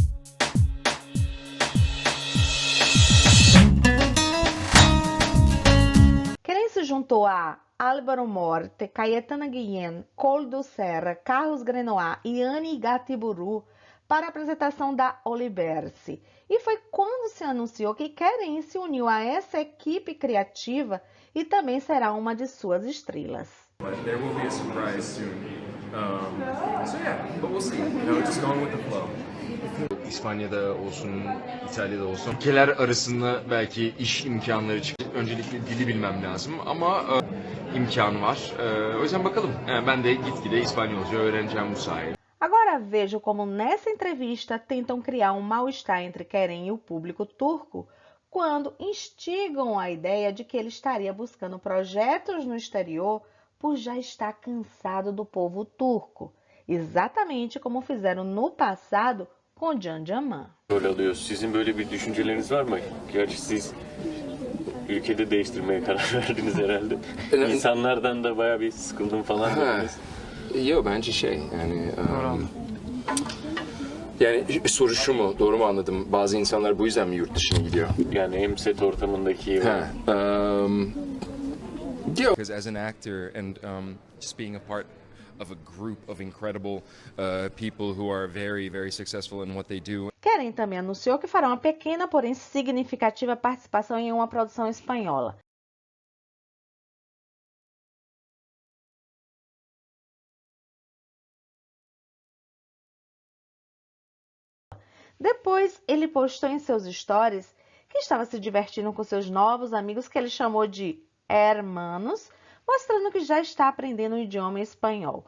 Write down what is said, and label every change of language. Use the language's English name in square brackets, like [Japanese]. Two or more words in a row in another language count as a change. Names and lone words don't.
[Portuguese] Keren se juntou a Álvaro Morte, Cayetana Guillén, Koldo Serra, Carlos Grenoir e Annie Gatiburu para a apresentação da Oliverse. E foi quando se anunciou que Keren se uniu a essa equipe criativa e também será uma de suas estrelas. [English] There will be a surprise soon. So yeah, but we'll see. Just going with the flow. [Turkish] İspanya'da olsun, İtalya'da olsun. Ülkeler arasında belki iş imkanları çıkıyor. Öncelikle dili bilmem lazım ama imkanı var. O yüzden bakalım. Ben de gitgide İspanyolca öğreneceğim bu sayede. [Portuguese] Agora vejo como nessa entrevista tentam criar mal-estar entre Keren e o público turco quando instigam a ideia de que ele estaria buscando projetos no exterior por já estar cansado do povo turco, exatamente como fizeram no passado com Can Yaman. [Turkish] Rol alıyor. Sizin böyle bir düşünceleriniz var mı? Gerçi siz ülkede değiştirmeye karar verdiniz herhalde. İnsanlardan da bayağı bir sıkıldım falan dediniz. Yok bence yani soru şu mu? Doğru mu anladım? Bazı insanlar bu yüzden mi yurt dışına gidiyor? Yani hem set ortamındaki... [English] Because as an actor and just being a part of a group of incredible people who are very, very successful in what they do. [Portuguese] Keren também anunciou que fará uma pequena, porém significativa participação em uma produção espanhola. Depois, ele postou em seus stories que estava se divertindo com seus novos amigos que ele chamou de hermanos, mostrando que já está aprendendo o idioma espanhol.